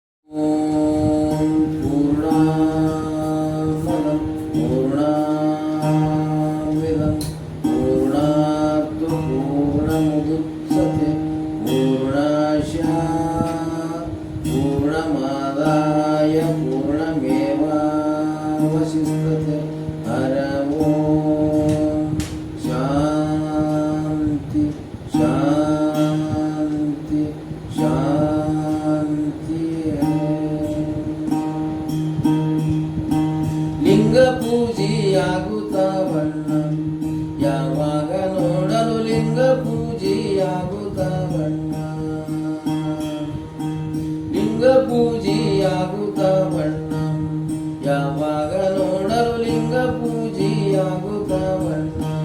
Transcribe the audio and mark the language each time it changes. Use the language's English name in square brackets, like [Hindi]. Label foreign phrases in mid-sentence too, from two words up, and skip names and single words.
[Sanskrit] ಓಂ ಪೂರ್ಣಮದಃ ಪೂರ್ಣಮಿದಂ ಪೂರ್ಣಾತ್ ಪೂರ್ಣಮುದಚ್ಯತೆ ಪೂರ್ಣಸ್ಯ ಪೂರ್ಣಮಾದಾಯ ಪೂರ್ಣಮೇವಾವಶಿಷ್ಯತೆ. ಓಂ ಶಾಂತಿ ಶಾಂತಿ ಶಾಂತಿ. [Kannada] ಲಿಂಗ ಪೂಜೆಯಾಗುತ್ತವಣ್ಣ ಯಾವಾಗ ನೋಡಲು ಲಿಂಗ ಪೂಜೆಯಾಗುತ್ತವಣ್ಣ. ಲಿಂಗ ಪೂಜೆಯಾಗುತ್ತವಣ್ಣ ಯಾವಾಗ ನೋಡಲು ಲಿಂಗ ಪೂಜೆಯಾಗುತ್ತವಣ್ಣ.